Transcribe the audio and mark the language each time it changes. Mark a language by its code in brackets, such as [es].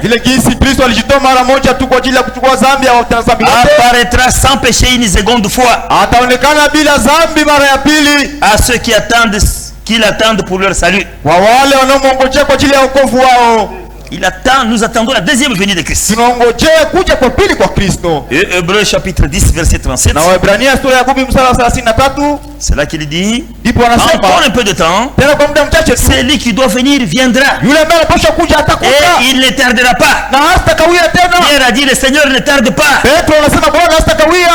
[sw] vile jinsi Kristo alijitoa mara moja tu kwa ajili ya kuchukua dhambi ya dhambi yote, [fr] apparaîtra sans péché une seconde fois. [sw] Ataonekana bila dhambi mara ya pili. [fr] À ceux qui l'attendent pour leur salut. [sw] Kwa wale wanaomngojea kwa ajili ya wokovu wao. [fr] Nous attendons la deuxième venue de Christ. [sw] Tunangojea kuja kwa pili kwa Kristo. [fr] Et Hébreux chapitre 10 verset 37. [sw] Na Waebrania sura ya 10 mstari wa 33. [fr] C'est là qu'il dit. [sw] Ndipo anasema [fr] encore un peu de temps. [sw] Tena kwa muda mchache tu. [fr] Celui qui doit venir viendra. [sw] Yule ambaye anapaswa kuja atakuja. [fr] Et il ne tardera pas. [sw] Na hatakawia tena. [fr] Pierre a dit le Seigneur ne tarde pas. [sw] Petro anasema Bwana hatakawia.